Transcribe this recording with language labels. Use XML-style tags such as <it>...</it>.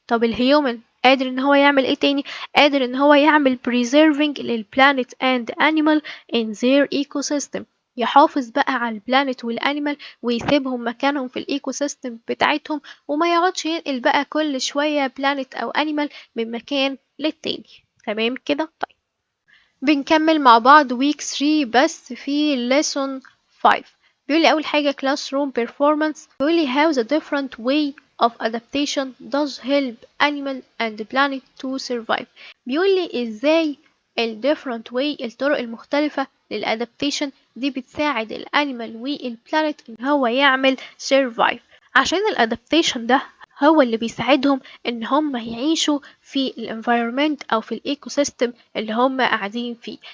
<ar>طب الهيومن قادر ان هو يعمل ايه تاني؟ قادر ان هو يعمل preserving للبلانيت</ar> <en>and animal in their ecosystem،</en> <ar>يحافظ بقى على البلانيت والانيمال ويسيبهم مكانهم في الايكو سيستم بتاعتهم، وما يقعدش ينقل بقى كل شوية بلانيت او انيمال من مكان للتاني. تمام كده؟ طيب بنكمل مع بعض week 3 بس في lesson 5. بيقول لي اول حاجة classroom performance. بيقول لي</ar> <en>how the different way of adaptation does help animal and planet to survive.</en> <ar>بيقول لي ازاي ال different way، الطرق المختلفة للادابتيشن دي بتساعد الانيمال والبلانيت ان هو يعمل survive. عشان الادابتيشن ده هو اللي بيساعدهم ان هم يعيشوا في الانفايرمنت او في الايكو سيستم اللي هم قاعدين فيه.</ar>